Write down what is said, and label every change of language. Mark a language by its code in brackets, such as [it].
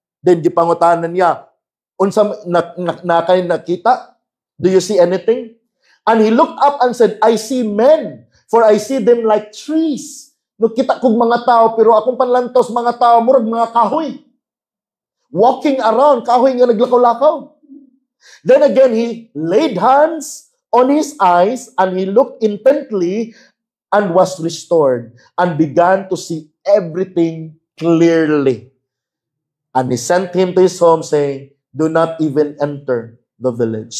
[ceb] Then gipangutanan niya, unsa kay nakita? [en] Do you see anything? And he looked up and said, "I see men, for I see them like trees." [ceb] No, kita kog mga tao, pero akong panlantos mga tao, murag mga kahoy. [en] Walking around, [ceb] kahoy nga naglakaw-lakaw. [en] Then again, he laid hands on his eyes, and he looked intently, and was restored, and began to see everything clearly. And he sent him to his home, saying, "Do not even enter the village."